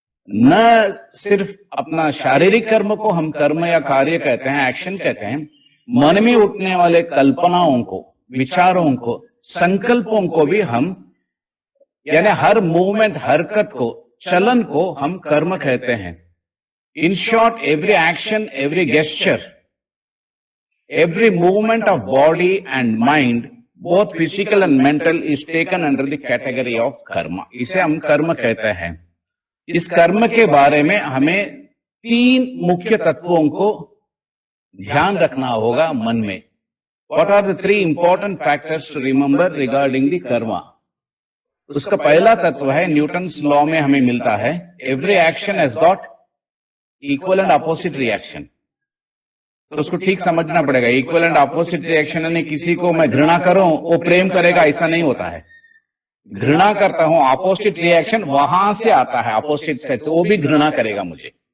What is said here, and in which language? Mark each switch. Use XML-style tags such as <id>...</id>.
<hi>न सिर्फ अपना शारीरिक कर्म को हम कर्म या कार्य कहते हैं, एक्शन कहते हैं, मन में उठने वाले कल्पनाओं को, विचारों को, संकल्पों को भी हम, यानी हर मूवमेंट, हरकत को, चलन को हम कर्म कहते हैं।</hi> <en>In short, every action, every gesture, every movement of body and mind, both physical and mental, is taken under the category of karma.</en> <hi>इसे हम कर्म कहते हैं। इस कर्म के बारे में हमें तीन मुख्य तत्वों को ध्यान रखना होगा मन में।</hi> <en>What are the three important factors to remember regarding the karma?</en> <hi>उसका पहला तत्व है, न्यूटन्स लॉ में हमें मिलता है,</hi> <en>every action has got equal and opposite reaction.</en> <hi>तो उसको ठीक समझना पड़ेगा।</hi> <en>equal and opposite reaction</en> <hi>यानी किसी को मैं घृणा करूं वो प्रेम करेगा, ऐसा नहीं होता है। घृणा करता हूं, अपोजिट रिएक्शन वहां से आता है, अपोजिट से, वो भी घृणा करेगा मुझे।</hi>